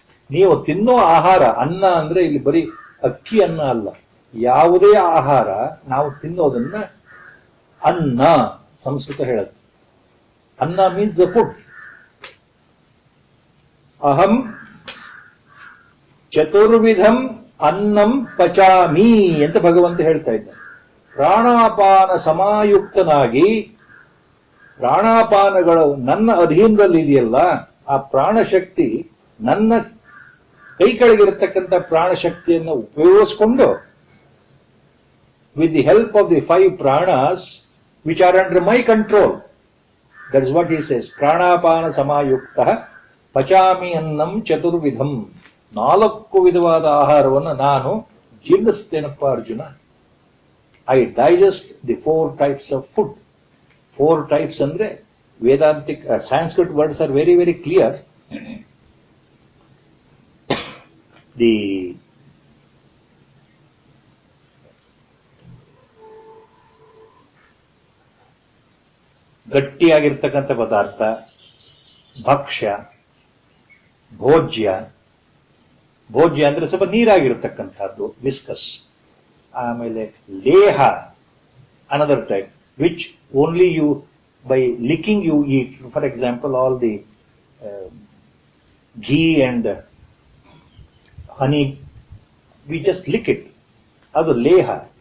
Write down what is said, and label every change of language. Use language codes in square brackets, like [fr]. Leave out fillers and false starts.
[kn] ನೀವು ತಿನ್ನೋ ಆಹಾರ, ಅನ್ನ ಅಂದ್ರೆ ಇಲ್ಲಿ ಬರೀ ಅಕ್ಕಿ ಅನ್ನ ಅಲ್ಲ, ಯಾವುದೇ ಆಹಾರ ನಾವು ತಿನ್ನೋದನ್ನ ಅನ್ನ ಸಂಸ್ಕೃತ ಹೇಳುತ್ತೆ. ಅನ್ನ [en] Means the food. [sa] ಅಹಂ ಚತುರ್ವಿಧಂ ಅನ್ನಂ ಪಚಾಮಿ [kn] ಅಂತ ಭಗವಂತ ಹೇಳ್ತಾ ಇದ್ದಾನೆ. ಪ್ರಾಣಾಪಾನ ಸಮಾಯುಕ್ತನಾಗಿ, ಪ್ರಾಣಾಪಾನಗಳು ನನ್ನ ಅಧೀನದಲ್ಲಿ ಇದೆಯಲ್ಲ, ಆ ಪ್ರಾಣಶಕ್ತಿ ನನ್ನ ಕೈ ಕೆಳಗಿರತಕ್ಕಂಥ ಪ್ರಾಣಶಕ್ತಿಯನ್ನು ಉಪಯೋಗಿಸಿಕೊಂಡು, [en] with the help of the 5 pranas which are under my control, that is what he says, [sa] pranapana samayukta pachami annam chaturvidham. [kn] 4 ವಿಧವಾದ ಆಹಾರವನ್ನು ನಾನು ಜೀರ್ಣಿಸ್ತೇನಪ್ಪ Arjuna. [en] I digest the 4 types of food. 4 types ಅಂದ್ರೆ Vedantic Sanskrit words are very, very clear. [kn] The ಗಟ್ಟಿಯಾಗಿರ್ತಕ್ಕಂಥ ಪದಾರ್ಥ, ಭಕ್ಷ್ಯ, ಭೋಜ್ಯ. ಭೋಜ್ಯ ಅಂದ್ರೆ ಸ್ವಲ್ಪ ನೀರಾಗಿರ್ತಕ್ಕಂಥದ್ದು, viscus. [en] ಆಮೇಲೆ ಲೇಹ, another type, which only you, by licking you eat. For example, all the ghee and honey, we just lick it. [kn] Adu leha.